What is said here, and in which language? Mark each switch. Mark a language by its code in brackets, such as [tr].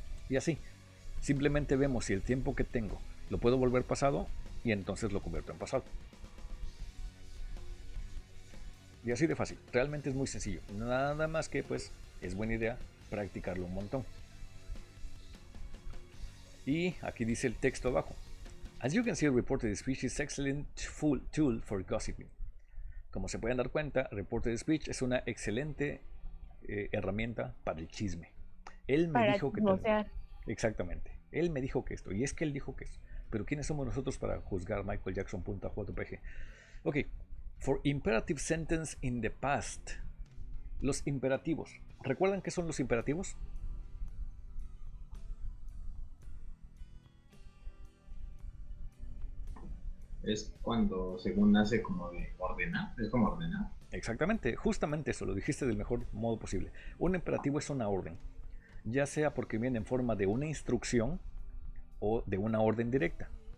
[es] Y así, simplemente vemos si el tiempo que tengo lo puedo volver pasado y entonces lo convierto en pasado. Y así de fácil, realmente es muy sencillo, nada más que pues es buena idea practicarlo un montón. Y aquí dice el texto abajo. [en] As you can see, reported speech is an excellent tool for gossiping. [es] Como se pueden dar cuenta, reported speech es una excelente herramienta para el chisme. Él me Para dijo que chismosear. Exactamente. Él me dijo que esto, y es que él dijo que esto. Pero ¿quiénes somos nosotros para juzgar michaeljackson.jpg? [en] Ok, for imperative sentence in the past. [es] Los imperativos. ¿Recuerdan qué son los imperativos? Es cuando según nace como de ordenar, es como ordenar. Exactamente, justamente eso, lo dijiste del mejor modo posible. Un imperativo es una orden, ya sea porque viene en forma de una instrucción o de una orden directa.